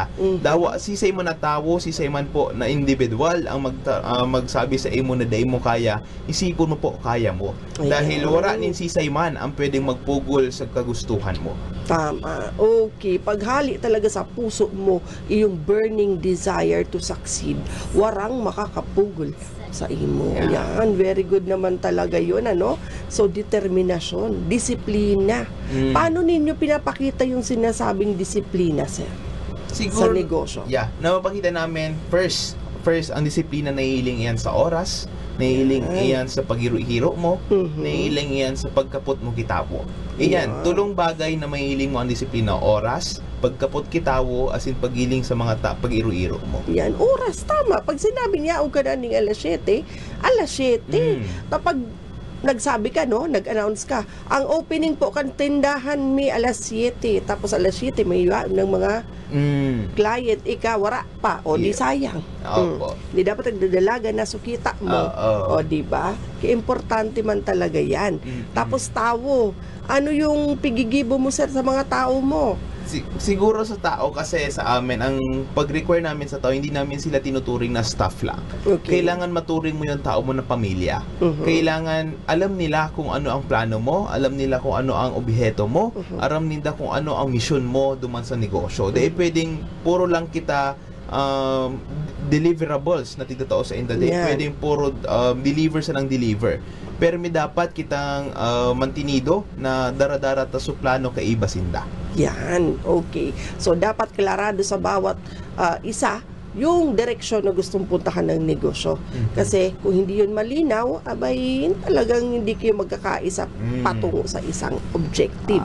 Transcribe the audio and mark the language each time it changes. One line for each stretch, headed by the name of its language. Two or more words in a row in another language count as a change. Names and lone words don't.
Bikol: Dawa, sisay man na tawo, sisay man po na individual ang magsabi sa imo na day mo kaya, isipon mo po kaya mo. Dahil wala nin sisay man ang pwedeng magpugol sa kagustuhan mo. Tama. Okay. Paghali talaga sa puso mo, iyong
English: burning desire to succeed,
Bikol: warang makakapugol sa imo. Yan.
English: Very good
Filipino: naman talaga yun, ano? So, determinasyon, disiplina. Paano ninyo pinapakita yung sinasabing disiplina, sir? Siguro, sa negosyo? Napapakita namin, first,
Bikol: ang disiplina na hiling yan sa oras, nahihiling iyan sa paghiro-hiro mo, nahihiling iyan sa pagkapot mo kitawo. Iyan, tulong bagay na mahihiling mo ang disiplina, oras, pagkapot kitawo, as in paghiling sa mga pag-iro-iro mo. Yan, oras, tama.
Filipino: Pag sinabi niya, o ka na ng alas 7, alas 7.
Bikol: Kapag nagsabi ka, no, nag-announce ka, ang opening po kan tindahan mi alas 7, tapos alas 7 may iwan ng mga client, wara pa, o di sayang. Di dapat nagdadalaga na sukita mo. O di ba?
Filipino: Importante man talaga yan. Tapos tao, ano yung pigigibo mo, sir, sa mga tao mo? Siguro sa tao, kasi sa amin, ang pag-require namin sa tao, hindi namin sila tinuturing na staff lang. Kailangan maturing mo yung tao mo na pamilya. Kailangan alam nila kung ano ang plano mo, alam nila kung ano ang objeto mo, alam nila kung ano ang mission mo duman sa negosyo.
Bikol: Dahil pwedeng puro lang kita deliverables na tigtotoo sa
English: end of the day.
Bikol: Pwedeng puro deliver sa ng deliver. Pero may dapat kitang mantinido na daradara ta sa plano kay ibasinda. Yan, okay.
Filipino: So, dapat klarado sa bawat isa yung direksyon na gustong puntahan ng negosyo. Kasi kung hindi yun malinaw, abay, talagang hindi kayo magkakaisa patungo sa isang objective.